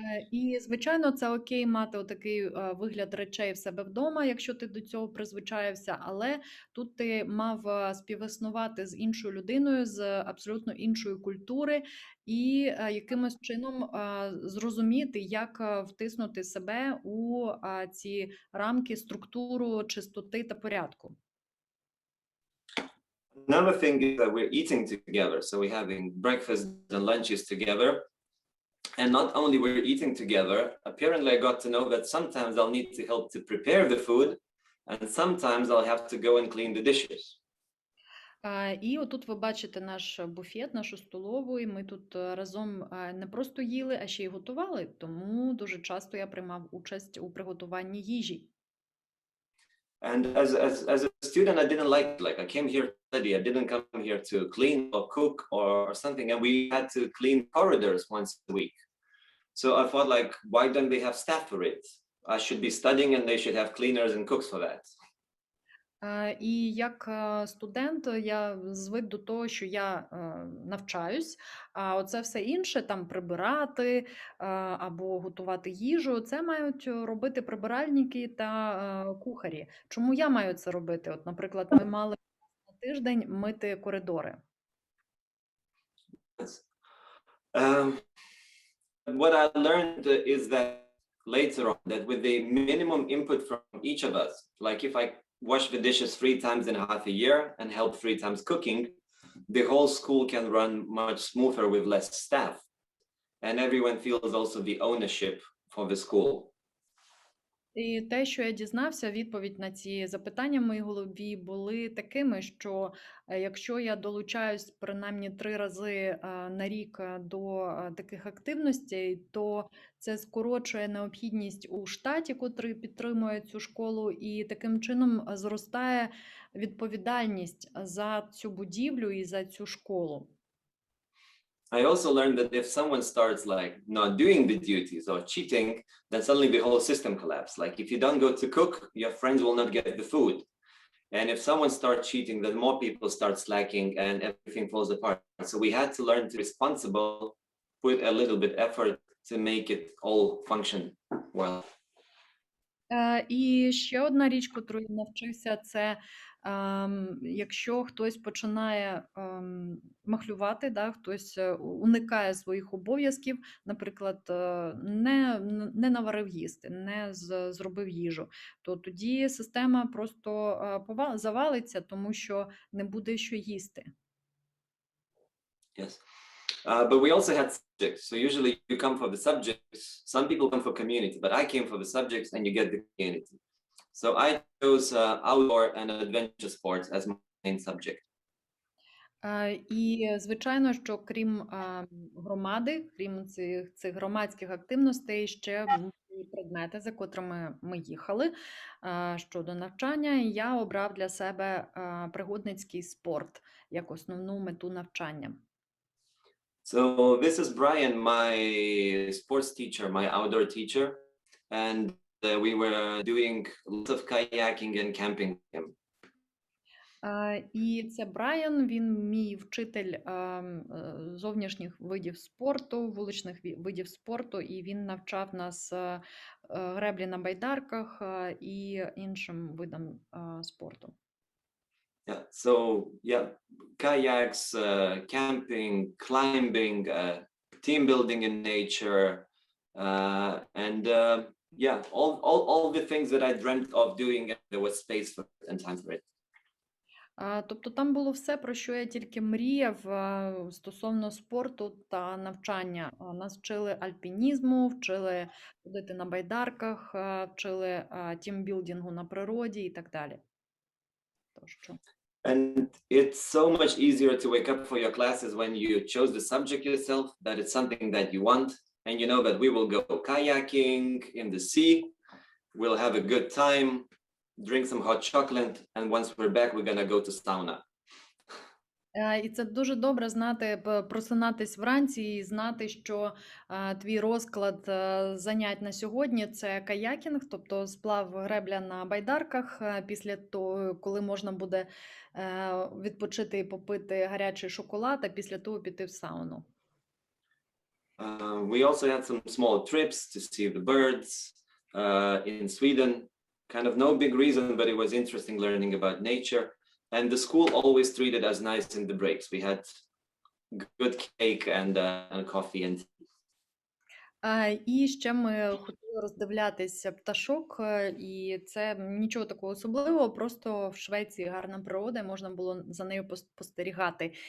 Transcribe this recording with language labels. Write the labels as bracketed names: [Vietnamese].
[Ukrainian] І, звичайно, це окей мати отакий вигляд речей в себе вдома, якщо ти до цього призвичаєвся, але тут ти мав співіснувати з іншою людиною, з абсолютно іншої культури, і якимось чином зрозуміти, як втиснути себе у ці рамки, структуру чистоти та порядку. [English] Another thing is that we're eating together, so we're having breakfast and lunches together. And not only we're eating together, apparently I got to know that sometimes I'll need to help to prepare the food, and sometimes I'll have to go and clean the dishes. [Ukrainian] І отут ви бачите наш буфет, нашу столову, і ми тут разом не просто їли, а ще й готували, тому дуже часто я приймав участь у приготуванні їжі. [English] And as a student, I didn't like I came here to study. I didn't come here to clean or cook or something, and we had to clean corridors once a week. So I thought, like, why don't they have staff for it? I should be studying, and they should have cleaners and cooks for that. [Ukrainian] І як студент я звик до того, що я навчаюсь, а оце все інше, там прибирати або готувати їжу, це мають робити прибиральники та кухарі. Чому я маю це робити? От, наприклад, ми мали на тиждень мити коридори. [English] What I learned is that later on, that with the minimum input from each of us, like if I wash the dishes 3 times in half a year and help 3 times cooking, the whole school can run much smoother with less staff. And everyone feels also the ownership for the school. [Ukrainian] І те, що я дізнався, відповідь на ці запитання в моїй голові були такими, що якщо я долучаюсь принаймні 3 рази на рік до таких активностей, то це скорочує необхідність у штаті, котрий підтримує цю школу, і таким чином зростає відповідальність за цю будівлю і за цю школу. [English] I also learned that if someone starts like not doing the duties or cheating, then suddenly the whole system collapses. Like if you don't go to cook, your friends will not get the food. And if someone starts cheating, then more people start slacking and everything falls apart. So we had to learn to be responsible, put a little bit effort to make it all function well. [Ukrainian] І ще одна річ, котру я навчився, це якщо хтось починає махлювати, да, хтось уникає своїх обов'язків, наприклад, не наварив їсти, не зробив їжу, то тоді система просто завалиться, тому що не буде що їсти. [English] Yes. But we also had subjects. So usually you come for the subjects. Some people come for community, but I came for the subjects and you get the community. So I chose outdoor and adventure sports as my main subject. [Ukrainian] І, звичайно, що крім громади, крім цих громадських активностей, ще були предмети, за котрими ми їхали щодо навчання, і я обрав для себе пригодницький спорт як основну мету навчання. [English] So this is Brian, my sports teacher, my outdoor teacher, and we were doing lots of kayaking and camping with him. [Ukrainian] І це Брайан, він мій вчитель зовнішніх видів спорту, вуличних видів спорту, і він навчав нас греблі на байдарках і іншим видам спорту. [English] Yeah, so yeah, kayaks, camping, climbing, team building in nature, and yeah, all the things that I dreamt of doing, and there was space for it and time for it. [Ukrainian] Тобто там було все, про що я тільки мріяв стосовно спорту та навчання. Нас вчили альпінізму, вчили ходити на байдарках, вчили тімбілдингу на природі і так далі. [English] And it's so much easier to wake up for your classes when you chose the subject yourself, that it's something that you want, and you know that we will go kayaking in the sea, we'll have a good time, drink some hot chocolate, and once we're back, we're gonna go to sauna. [Ukrainian] І це дуже добре знати, просинатись вранці і знати, що твій розклад занять на сьогодні – це каякінг, тобто сплав гребля на байдарках, після того, коли можна буде відпочити і попити гарячий шоколад, а після того піти в сауну. [English] We also had some small trips to see the birds in Sweden. Kind of no big reason, but it was interesting learning about nature. And the school always treated us nice in the breaks. We had good cake and coffee and tea. [Ukrainian] І ще ми хотіли роздивлятися пташок, і це нічого такого особливого, просто в Швеції гарна природа, і можна було за нею спостерігати.